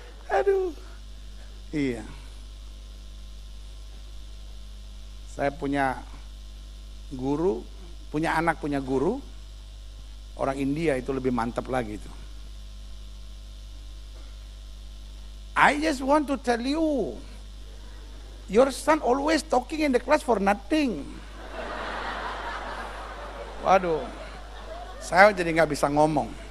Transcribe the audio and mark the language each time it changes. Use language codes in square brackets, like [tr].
[id] Aduh. Iya. Saya punya guru, punya anak punya guru, orang India itu lebih mantap lagi itu. [en] I just want to tell you, your son always talking in the class for nothing. [id] Waduh, saya jadi nggak bisa ngomong.